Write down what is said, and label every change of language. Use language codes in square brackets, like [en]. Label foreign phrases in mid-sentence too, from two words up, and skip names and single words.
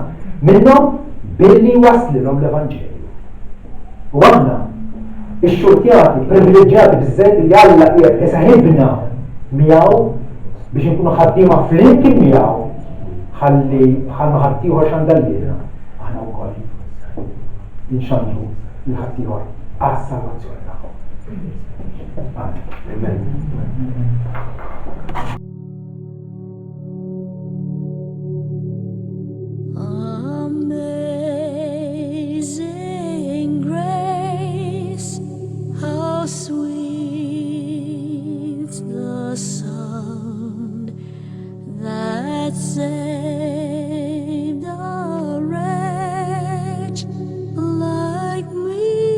[mt] Minnhom billi waslilhom l-Evanġelju. U aħna ix-xurtjati privileġġjati biżżejjed li Alla qiegħed isaħibna miegħu biex inkunu ħaddiema flimkien miegħu ħalli ħaddieħor xandallira aħna wkoll inxandru l-ħaddieħor għas-salvazzjoni tagħhom. Amen. [en] Amazing grace, how sweet the sound that saved a wretch like me.